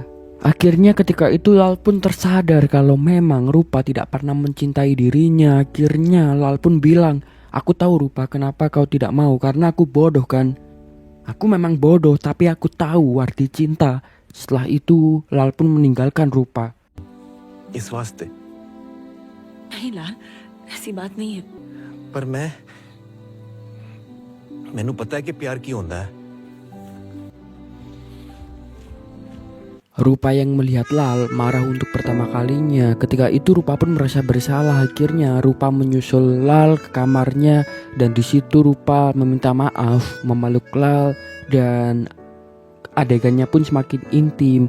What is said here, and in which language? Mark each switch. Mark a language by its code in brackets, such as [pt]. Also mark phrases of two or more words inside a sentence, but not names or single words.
[id] Akhirnya ketika itu Lal pun tersadar kalau memang Rupa tidak pernah mencintai dirinya. Akhirnya Lal pun bilang, aku tahu Rupa kenapa kau tidak mau, karena aku bodoh kan. Aku memang bodoh tapi aku tahu arti cinta. Setelah itu Lal pun meninggalkan Rupa. [hi] इस वास्ते नहीं लाल, ऐसी बात नहीं है। [pa] पर ਮੈਨੂੰ ਪਤਾ ਹੈ ਕਿ ਪਿਆਰ ਕੀ ਹੁੰਦਾ ਹੈ [id] Rupa yang melihat Lal marah untuk pertama kalinya. Ketika itu Rupa pun merasa bersalah. Akhirnya Rupa menyusul Lal ke kamarnya dan di situ Rupa meminta maaf, memeluk Lal dan adegannya pun semakin intim.